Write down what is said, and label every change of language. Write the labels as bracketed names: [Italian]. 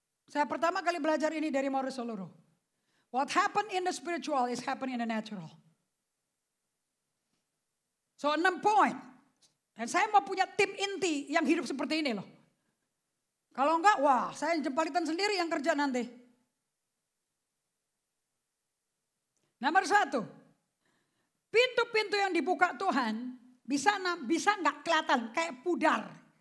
[Indonesian] Saya pertama kali belajar ini dari Maurice Soloro. [English] What happened in the spiritual is happen in the natural. [Indonesian] So 6 poin. Dan saya mau punya tim inti yang hidup seperti ini loh. Kalau enggak, wah saya jempalitan sendiri yang kerja nanti. Nomor 1. Pintu-pintu yang dibuka Tuhan bisa enggak kelihatan kayak pudar.